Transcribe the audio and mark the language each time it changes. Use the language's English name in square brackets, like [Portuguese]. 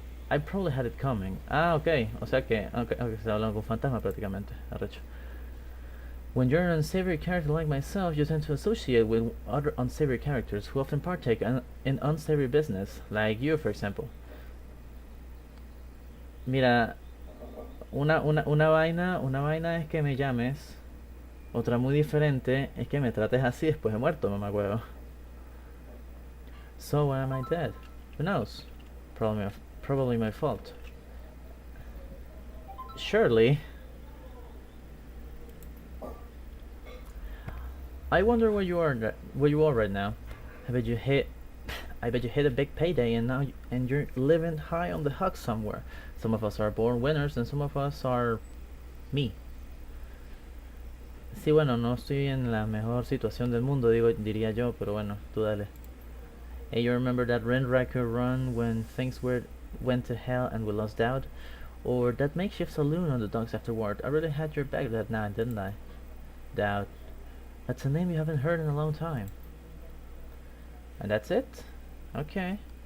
[Spanish] I probably had it coming. Okay. O sea que... Okay, se habla con fantasma prácticamente. Arrecho. [English] When you're an unsavory character like myself, you tend to associate with other unsavory characters who often partake in unsavory business, like you, for example. [Spanish] Mira, una vaina es que me llames, otra muy diferente es que me trates así después de muerto, mamacuevo. [English] So why am I dead? Who knows? Probably my fault. Surely. I wonder where you are right now. I bet you hit a big payday and you're living high on the hog somewhere. Some of us are born winners and some of us are me. [Spanish] Sí, bueno, no estoy en la mejor situación del mundo, diría yo, pero bueno, tú dale. [English] Hey, you remember that Rendraku run when things went to hell and we lost Dowd? Or that makeshift saloon on the docks afterward? I really had your back that night, didn't I? Dowd. That's a name you haven't heard in a long time. And that's it? Okay.